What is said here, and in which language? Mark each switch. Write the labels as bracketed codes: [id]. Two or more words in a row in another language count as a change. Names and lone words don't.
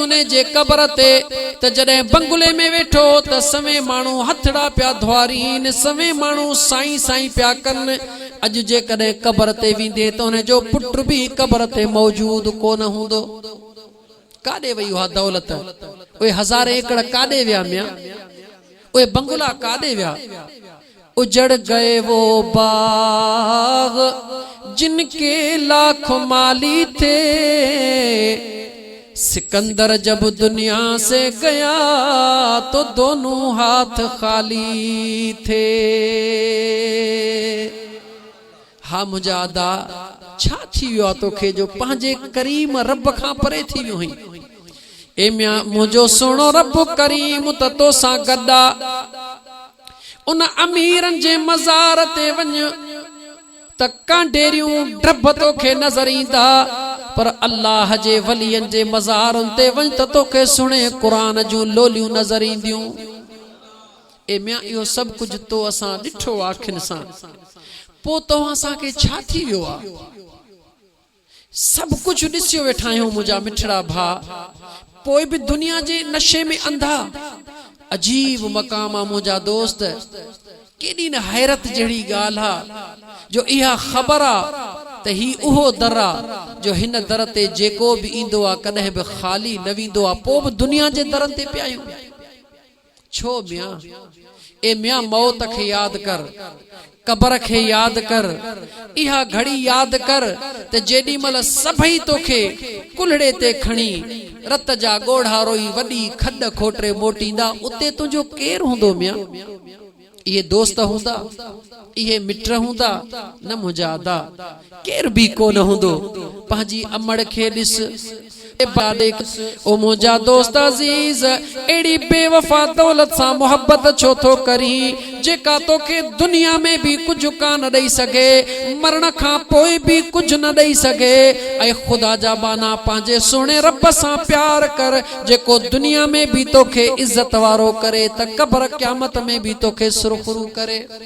[sd] ने जे कबर ते त जॾहिं बंगले में वेठो त सवे माण्हू हथड़ा पिया धुआरीन सवे माण्हू साईं साईं पिया कन अज जे कॾहिं कबर ते वेंदे त उन जो पुट भी कबर ते मौजूद कोन हूंदो काॾे वई उहा दौलत उहे हज़ारे एकड़ काॾे विया मिया उहे बंगला काॾे विया [hi] उजड़ गए वो बाग जिनके लाख माली थे सिकंदर जब दुनिया से गया तो दोनों हाथ खाली थे [sd] हा मुजादा छा थी वियो तोखे जो पांजे करीम रब खां परे थी वियो हई ए मिया मुंहिंजो सुहिणो रब करीम त तोसां गॾा उन अमीरन जे मज़ार ते वञ त कांडेरियूं ड्रब तोखे नज़र ईंदा पर अल्लाह जे वलियन जे मज़ारन ते वञ त तोखे सुणे कुरान जूं लोलियूं नज़र ईंदियूं ए मिया इहो सब कुछ तो असां ॾिठो आखिन सां पो तो असां के छा थी वियो आ सब कुछ ॾिसियो वेठा आहियूं मुंहिंजा मिठड़ा भा पोइ भी दुनिया जे नशे में अंधा अजीब मकाम आ मुंहिंजा दोस्त केॾी न हैरत जहिड़ी ॻाल्हि आ जो इहा ख़बर आ त ही उहो दर आ जो हिन दर ते जेको भी ईंदो आ कॾहिं भी ख़ाली न वेंदो आ पोइ भी दुनिया जे दरन ते पिया आहियूं छो मिया ए मिया मौत खे याद कर कबर खे याद कर इहा घड़ी याद कर त जेडी मल सभई तोखे कुल्हड़े ते खणी रत जा गोढ़ा रोई वडी खड खोटरे मोटींदा उते तुझो केर हुंदो मिया ये दोस्त हुंदा ये मित्र हुंदा न मुजादा केर भी कोन हुंदो पांजी अमड़ खे दिस ओ मुंहिंजा दोस्त अज़ीज़ एड़ी बेवफा दौलत सां मोहब्बत छो थो करी जेका तोखे दुनिया में भी कुछ कान ॾेई सघे मरण खां पोइ भी कुछ न ॾेई सघे ऐं ख़ुदा जा बाना पंहिंजे सुहिणे रब सां प्यार कर जेको दुनिया में भी तोखे इज्जत वारो करे त क़ब्र क़यामत में भी तोखे सुरखरू करे।